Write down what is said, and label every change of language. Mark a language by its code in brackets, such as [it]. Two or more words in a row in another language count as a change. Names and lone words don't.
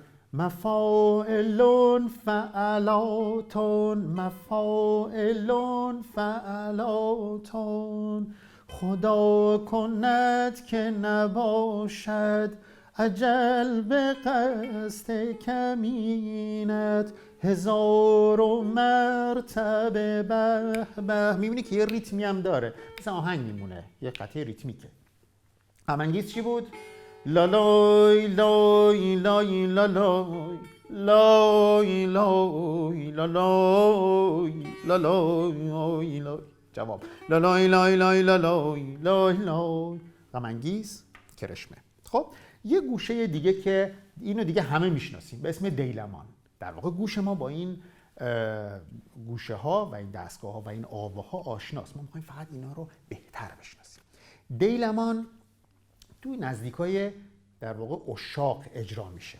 [fa] مفاعلون فعلاتون، مفاعلون فعلاتون، خدا کند که نباشد اجل به قصد کمینت، هزار و مرتبه به به. میبینی که یه ریتمی هم داره، مثل آهنگ میمونه، یه قطعه ریتمیکه. غم انگیز چی بود؟ لالای لای لای لالای لای لای لالای لالای لای. جواب لالای لای لای لالای لای لای. غم انگیز، کرشمه. خب یه گوشه دیگه که اینو دیگه همه میشناسیم به اسم دیلمان. در واقع گوش ما با این گوشه ها و این دستگاه ها و این آواها آشناست. ما میخوایم فقط اینا رو بهتر بشناسیم. دیلمان توی نزدیکای در واقع عشاق اجرا میشه.